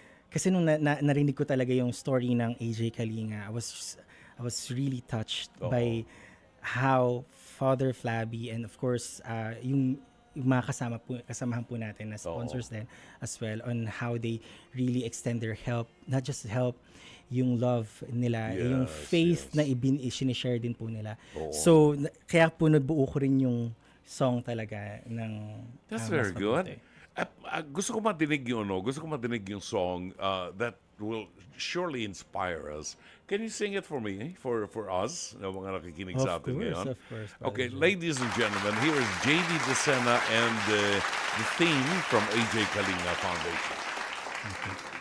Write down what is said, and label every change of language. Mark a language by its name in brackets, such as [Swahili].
[Filipino] kasi nung narinig ko talaga yung story [English] ng AJ Kalinga, I was really touched by how Father Flabby and of course [Filipino] yung mga kasamahan po natin na sponsors din [English] as well on how they really extend their help, not just help, [Filipino] yung love nila, yung faith na sinishare din po nila. So, kaya po nabuo ko rin yung song talaga ng [English] That's [Filipino] Mas [English] very good. [Filipino] Mabuti. Gusto ko madinig yung song [English] that will surely inspire us. Can you sing it for me, for us, [Filipino] na mga nakikinig sa atin ngayon? [English] Of course. Okay, ladies and gentlemen, here is JV Decena and the theme from AJ Kalinga Foundation.